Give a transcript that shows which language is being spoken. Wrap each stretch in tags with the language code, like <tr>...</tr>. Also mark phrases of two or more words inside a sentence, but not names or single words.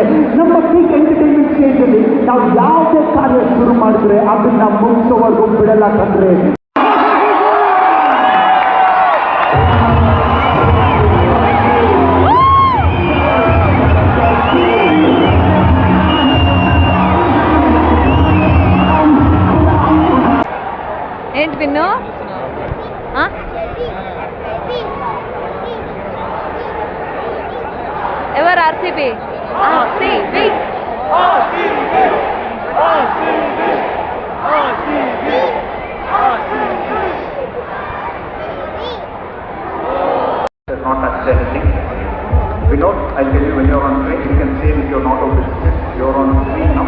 <kn>ನಮ್ಮ</kn> <en>big entertainment stage</en> <kn>ನಾವು ಯಾವುದೇ ಕಾರ್ಯ ಶುರು ಮಾಡಿದ್ರೆ ಅದನ್ನ ಮುಗಿಸೋವರೆಗೂ ಬಿಡಲ್ಲ ತಂದ್ರೆ.</kn> <te>ఏంటి పిన్ను? ఎవరు? ఆర్సీబీ.</te> <en>Not touch anything. Vinod, I'll tell you when you're on screen, you can say if you're not out of the you're on screen now.</en>